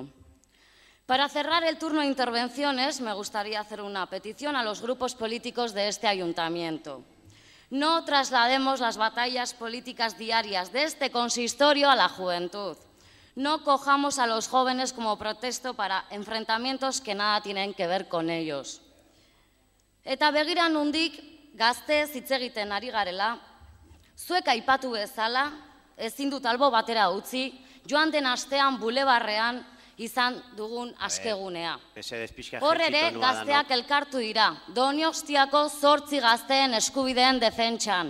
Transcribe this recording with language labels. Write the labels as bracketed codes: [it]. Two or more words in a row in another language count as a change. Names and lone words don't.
[es] Para cerrar el turno de intervenciones, me gustaría hacer una petición a los grupos políticos de este ayuntamiento. No traslademos las batallas políticas diarias de este consistorio a la juventud. No cojamos a los jóvenes como pretexto para enfrentamientos que nada tienen que ver con ellos. [eu] Eta begira nondik gaztez hitz egiten ari garela, zuek aipatu bezala, ezin dut albo batera utzi, joan den astean bulebarrean izan dugun askegunea. Hor ere gazteak elkartu dira, Donostiako 8 gazteen eskubideen defentsan.